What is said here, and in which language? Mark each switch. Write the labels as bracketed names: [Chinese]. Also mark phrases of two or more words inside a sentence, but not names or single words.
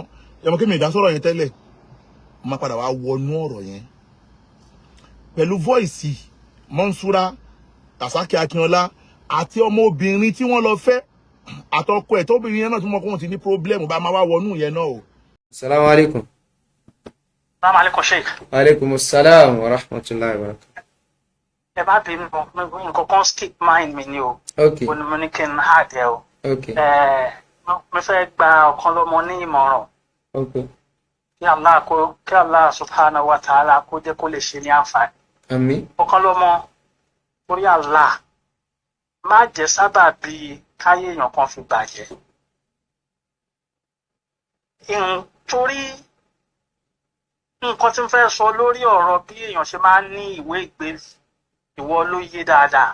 [Yoruba] Ẹ mọ̀ kí mi ìdá sọ̀rọ̀ yẹn tẹ́lẹ̀. Mo máa padà wá wọnú ọ̀rọ̀ yẹn. Pẹ̀lú voice Monsura, Tasaki Akinola àti ọmọ obìnrin tí wọ́n lọ fẹ́ àtọkọ ẹ̀ tóbìnrin yẹn náà tí mo kọ́ wọn ti ní problem bá máa wá wọnú yẹn náà o. [Arabic] السلام عليكم. السلام عليكم شيخ. وعليكم السلام ورحمة الله وبركاته. [Yoruba] Ẹ bá bí nǹkan kan [English] skip mind [Yoruba] mi ni o. Okay. Mo ní kí n hard ẹ o. Okay. Mo fẹ́ gba ọ̀kan lọ́mọ ní ìmọ̀ràn. Okay. Kí Allah [Arabic] سبحانه وتعالى [Yoruba] kó jẹ́ kó lè ṣe ní àǹfààní. Àmín. Ọ̀kan lọ́mọ orí Allah má jẹ́ sábà bí káyé èèyàn kan fi bàjẹ́. Torí nǹkan tí mo fẹ́ sọ lórí ọ̀rọ̀ bí èèyàn ṣe máa ń ní ìwé ìgbélú ìwọ ló yé dáadáa.